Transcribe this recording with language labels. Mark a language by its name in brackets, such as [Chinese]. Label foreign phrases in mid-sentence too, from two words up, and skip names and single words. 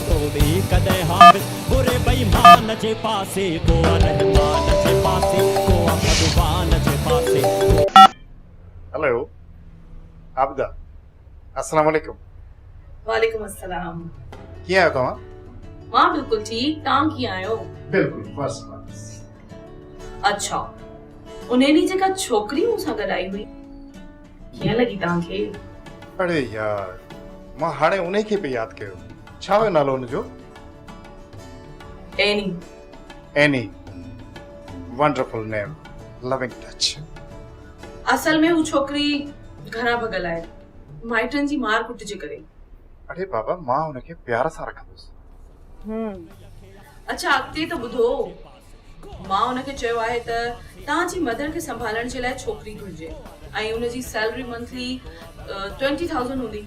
[Sindhi] बि कदे हाफ़िज़ बुरे बेईमान जे पासे को रहमान जे पासे को भगवान जे पासे। हेलो आबदा [Arabic] السلام عليكم. وعليكم السلام. [Sindhi] कीअं आहियो तव्हां? मां बिल्कुल ठीक, तव्हां कीअं आहियो? बिल्कुल [English] first class. [Sindhi] अच्छा, उन ॾींहुं जेका छोकिरी मूंसां गॾु आई हुई कीअं लॻी तव्हांखे? अरे यार मां हाणे उन खे पे यादि कयो। छा हुयो नालो हुनजो? एनी। [English] Annie. Wonderful name, loving touch. [Sindhi] असल में हू छोकिरी घरां भॻल आहे माइटनि जी मार कुट जे करे। अरे बाबा मां हुनखे प्यार सां रखंदुसि। अच्छा अॻिते त ॿुधो, मां हुनखे चयो आहे त तव्हांजी मदर खे संभालण जे लाइ छोकिरी घुर्जे ऐं हुनजी [English] salary monthly [Sindhi] 20,000 हूंदी।